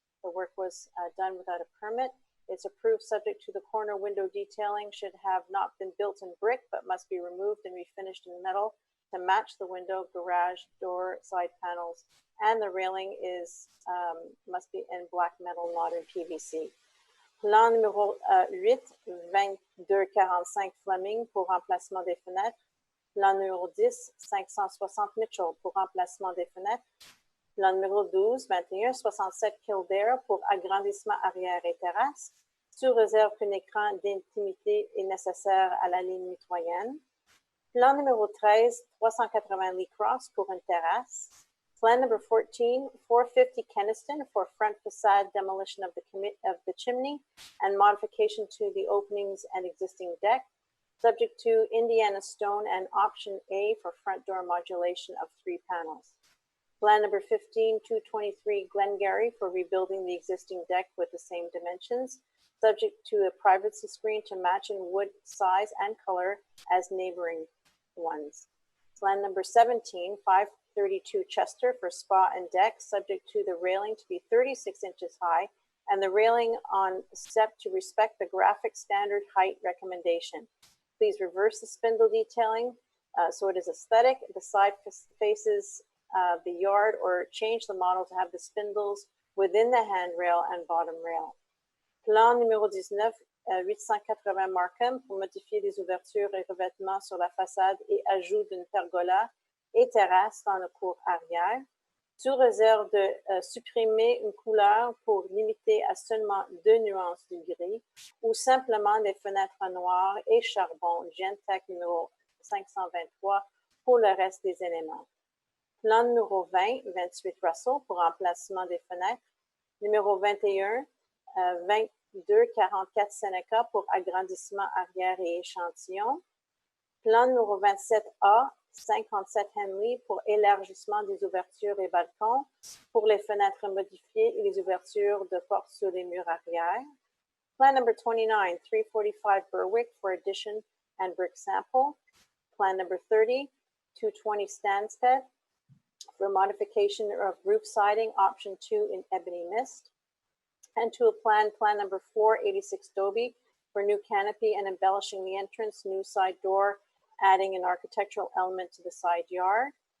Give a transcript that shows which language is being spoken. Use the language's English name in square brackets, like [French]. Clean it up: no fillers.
[English] The work was done without a permit. It's approved subject to the corner window detailing should have not been built in brick, but must be removed and refinished in metal to match the window, garage, door, side panels, and the railing is must be in black metal, not in PVC. [French] Plan numéro 8, 2245 Fleming pour remplacement des fenêtres. Plan numéro 10, 560 Mitchell pour remplacement des fenêtres. Plan numéro 12, 2167 Kildare pour agrandissement arrière et terrasse, sous réserve qu'un écran d'intimité est nécessaire à la ligne mitoyenne. Plan numéro 13, 380 Lee Cross pour une terrasse. [English] Plan number 14, 450 Keniston for front facade demolition of the chimney and modification to the openings and existing deck, subject to Indiana stone and option A for front door modulation of 3 panels. Plan number 15, 223 Glengarry for rebuilding the existing deck with the same dimensions, subject to a privacy screen to match in wood size and color as neighboring ones. Plan number 17, 532 Chester for spa and deck, subject to the railing to be 36 inches high and the railing on step to respect the graphic standard height recommendation. Please reverse the spindle detailing so it is aesthetic. The side faces the yard or change the model to have the spindles within the handrail and bottom rail. [French] Plan numéro 19, 880 Markham pour modifier des ouvertures et revêtements sur la façade et ajout d'une pergola et terrasse dans le cours arrière, sous réserve de supprimer une couleur pour limiter à seulement 2 nuances du gris ou simplement des fenêtres noires et charbon, Gentech numéro 523 pour le reste des éléments. Plan numéro 20, 28 Russell pour remplacement des fenêtres. Numéro 21, 2244 Seneca pour agrandissement arrière et échantillon. Plan numéro 27A, 57 Henley pour élargissement des ouvertures et balcons, pour les fenêtres modifiées et les ouvertures de portes sur les murs arrière. [English] Plan number 29, 345 Berwick for addition and brick sample. Plan number 30, 220 Stansted for modification of roof siding, option 2 in ebony mist. And to a plan number 486 Dobie for new canopy and embellishing the entrance, new side door, adding an architectural element to the side yard.